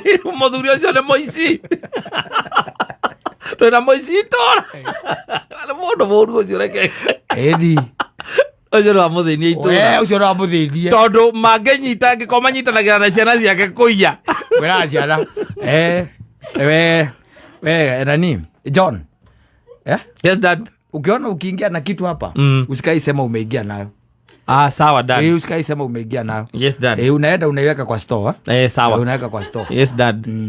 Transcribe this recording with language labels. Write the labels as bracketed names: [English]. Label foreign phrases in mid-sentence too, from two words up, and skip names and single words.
[Kikuyu] muthuri ucio ni muici twina muici itora ni mundu muru ucio reke edi ucio no amuthinie itura ucio no amuthinie tondu mangenyita ngiko manyitanagira na ciana ciake kuiya wira ciana [Swahili] we nani [Kikuyu] John [English] yes dad [Swahili] ukiona ukiingia na kitu hapa usikai sema umeingia nayo sawa dad usikai sema umeingia nayo [English] yes dad [Swahili] unaenda unaiweka kwa store sawa unaweka kwa store [English] yes dad